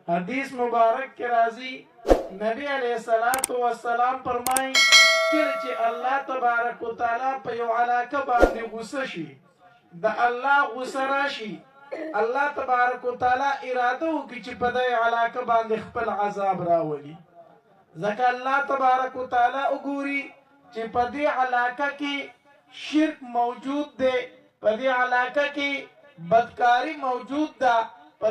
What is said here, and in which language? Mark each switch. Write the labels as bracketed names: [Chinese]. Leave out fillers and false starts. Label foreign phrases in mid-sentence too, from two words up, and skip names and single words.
[Urdu] حدیث مبارک کے راضی نبی علیہ السلام فرمائی [Pashto] کله چې [Arabic] الله تبارک وتعالی [Pashto] په یو علاقه باندې غصه شي د الله غصه راشي [Arabic] الله تبارک وتعالی [Pashto] اراده وکړي چې په دې علاقه باندې خپل عذاب راولي ځکه [Arabic] الله تبارک وتعالی [Pashto] وګوري چې په دې علاقه کې شرک موجود دی په دې علاقه کې بدکاری موجود ده په